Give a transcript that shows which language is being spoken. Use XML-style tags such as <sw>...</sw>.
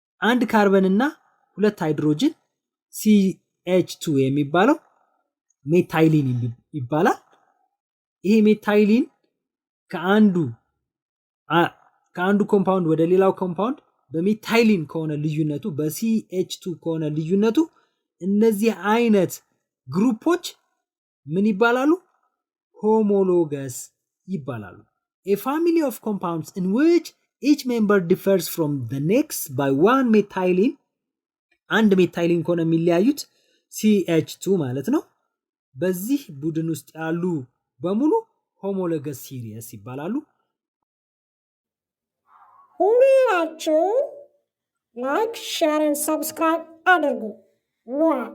<am>አንድ ካርበን እና ሁለት ሃይድሮጅን CH2 የሚባለው ሜታይሊን ይባላል። ይሄ ሜታይሊን ከአንዱ ኮምፓውንድ ወደ ሌላው ኮምፓውንድ በሜታይሊን ከሆነ ልዩነቱ በCH2 ከሆነ ልዩነቱ እነዚህ አይነት ግሩፖች ምን ይባላሉ? ሆሞሎገስ ይባላሉ።</am> <en>A family of compounds in which each member differs from the next by one methylene.</en> <am>አንድ ሜታይሊን ከሆነ የሚለያዩት CH2 ማለት ነው። በዚህ ቡድን ውስጥ ያሉ በሙሉ ሆሞሎገስ ሲሪየስ ይባላሉ። ሁላችሁም ላይክ ሼር</am> <en>and subscribe</en> <am>አድርጉ። ዋ</am>